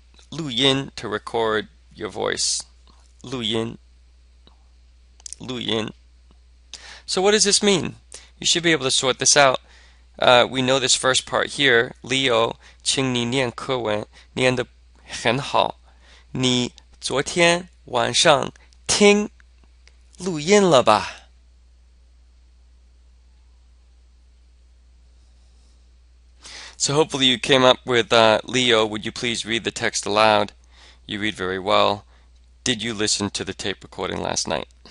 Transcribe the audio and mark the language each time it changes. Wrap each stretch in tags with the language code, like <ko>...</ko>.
<en>录音, to record your voice. 录音.录音.So what does this mean? You should be able to sort this out. We know this first part here. Leo,</en> <zh>请你念课文, 念得很好。你昨天晚上听录音了吧？</zh> <en>So hopefully you came up with Leo, would you please read the text aloud? You read very well. Did you listen to the tape recording last night?</en>